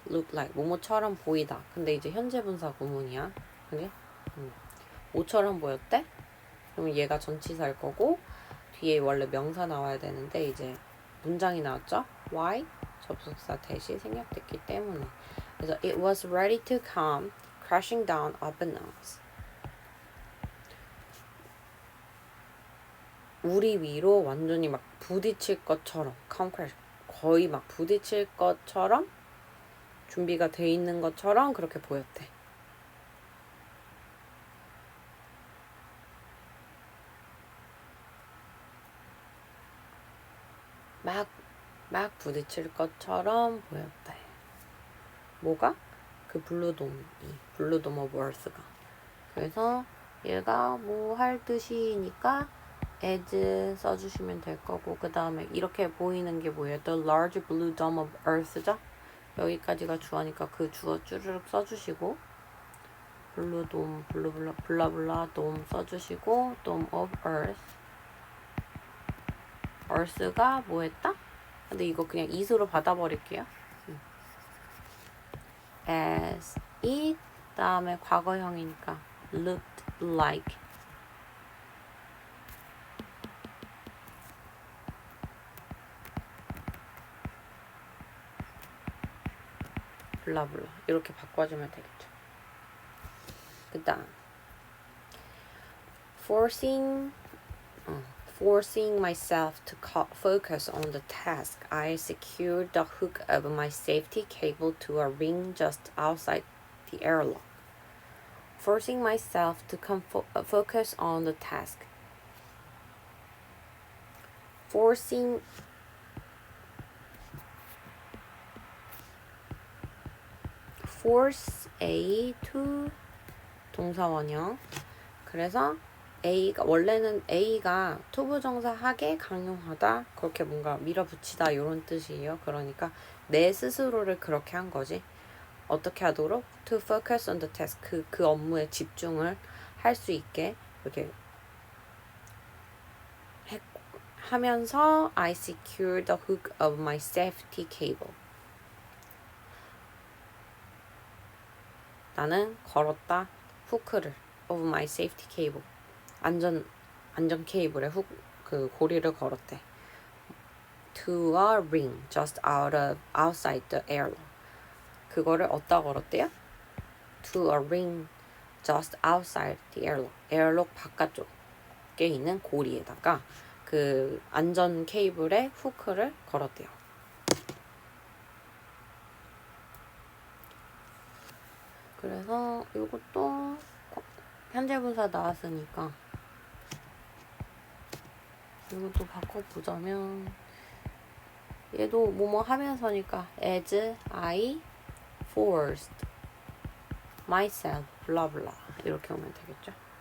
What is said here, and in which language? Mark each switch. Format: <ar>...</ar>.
<en>look like</en> <ko>뭐뭐처럼 보이다. 근데 이제 현재 분사 구문이야. 그게 뭐처럼 보였대? 그러면 얘가 전치사일 거고 뒤에 원래 명사 나와야 되는데 이제 문장이 나왔죠?</ko> <en>Why?</en> <ko>접속사 대시 생략됐기 때문에. 그래서</ko> <en>it was ready to come crashing down upon us.</en> <ko>우리 위로 완전히 막 부딪힐 것처럼 come crash 거의 막 부딪힐 것처럼 준비가 돼 있는 것처럼 그렇게 보였대. 막 부딪힐 것처럼 보였대. 뭐가? 그 블루돔 오브 얼스가. 그래서 얘가 뭐 할 뜻이니까 as 써주시면 될 거고 그 다음에 이렇게 보이는 게 뭐예요?</ko> <en>The large blue dome of earth죠?</en> <ko>여기까지가 주어니까 그 주어 쭈르륵 써주시고 블루돔 블라블라 돔 써주시고</ko> <en>dome of earth earth</en> <ko>가 뭐 했다? 근데 이거 그냥 is로 받아버릴게요.</ko> <en>as it</en> <ko>다음에 과거형이니까</ko> <en>looked like</en> <ko>블라블라 이렇게 바꿔주면 되겠죠. 그 다음</ko> <en>forcing myself to focus on the task, I secured the hook of my safety cable to a ring just outside the airlock. Forcing myself to focus on the task. Force A to</en> <ko>동사원형. 그래서 A가 원래는 A가 투부정사 하게 강요하다 그렇게 뭔가 밀어붙이다 이런 뜻이에요. 그러니까 내 스스로를 그렇게 한 거지. 어떻게 하도록?</ko> <en>To focus on the task</en> <ko>그 업무에 집중을 할 수 있게 이렇게 하면서</ko> <en>I secured the hook of my safety cable.</en> <ko>나는 걸었다 후크를</ko> <en>of my safety cable.</en> <ko>안전 케이블에 그 고리를 걸었대.</ko> <en>To a ring just outside the airlock.</en> <ko>그거를 어디다 걸었대요?</ko> <en>To a ring just outside the airlock.</en> <ko>에어록 바깥쪽에 있는 고리에다가 그 안전 케이블에 후크를 걸었대요. 그래서 이것도 현재 분사 나왔으니까 이것도 바꿔보자면 얘도 뭐뭐 하면서니까</ko> <en>as I forced myself</en> <ko>블라블라 이렇게 오면 되겠죠.</ko>